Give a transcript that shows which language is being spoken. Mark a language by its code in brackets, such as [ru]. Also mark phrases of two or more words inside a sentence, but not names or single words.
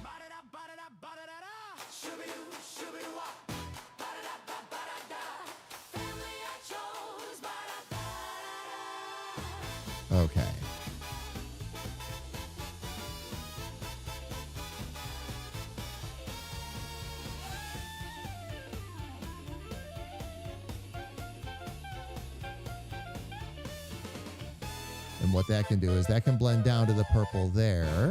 [en] Ba-da-da, ba-da-da, ba-da-da-da. Shoo-be-doo, shoo-be-doo-wop. Ba-da-da, ba-ba-da-da. Okay. And what that can do is that can blend down to the purple there.